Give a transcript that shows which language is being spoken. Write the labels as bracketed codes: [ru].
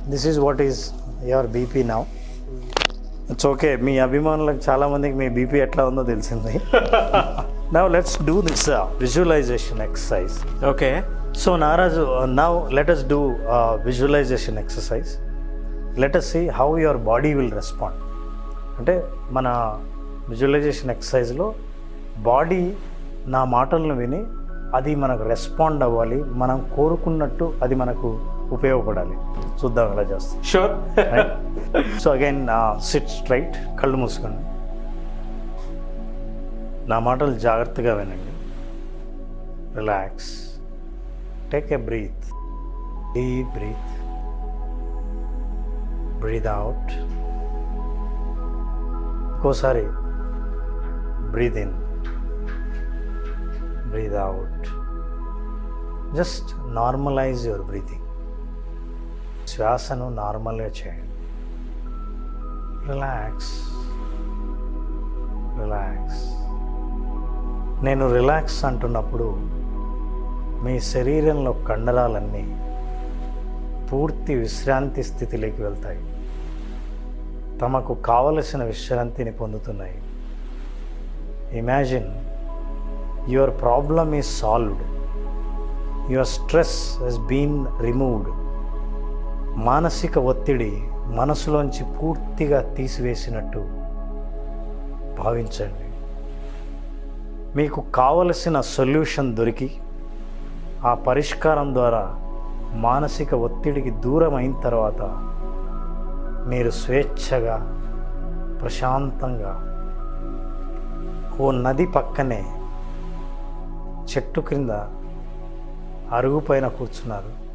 [en] This is what is your BP now. It's okay. [te] మీ అభిమానులకు చాలా మందికి మీ బీపీ ఎట్లా ఉందో తెలిసింది. [en] Now let's do this visualization exercise. Okay. So Naraju, now let us do visualization exercise. Let us see how your body will respond. [te] అంటే మన visualisation ఎక్సర్సైజ్లో body నా మాటలను విని అది మనకు రెస్పాండ్ అవ్వాలి, మనం కోరుకున్నట్టు అది మనకు ఉపయోగపడాలి. చూద్దాం ఎలా చేస్తాం. [en] Sure. So again sit straight, [te] కళ్ళు మూసుకోండి. నా మాటలు జాగ్రత్తగా వినండి. [en] Relax, take a breath, deep breath, breath out. ఇంకోసారి breath in, breathe out. Just normalize your breathing. [te] శ్వాసను నార్మల్గా చేయండి. Relax, relax. నేను రిలాక్స్ అంటున్నప్పుడు మీ శరీరంలో కండరాలన్నీ పూర్తి విశ్రాంతి స్థితిలోకి వెళ్తాయి, తమకు కావలసిన విశ్రాంతిని పొందుతున్నాయి. [en] Imagine your problem is solved, your stress has been removed. [te] మానసిక ఒత్తిడి మనసులోంచి పూర్తిగా తీసివేసినట్టు భావించండి. మీకు కావలసిన సొల్యూషన్ దొరికి ఆ పరిష్కారం ద్వారా మానసిక ఒత్తిడికి దూరం అయిన తర్వాత మీరు స్వేచ్ఛగా, ప్రశాంతంగా ఓ నది పక్కనే చెట్టు క్రింద అరుగు పైన కూర్చున్నారు.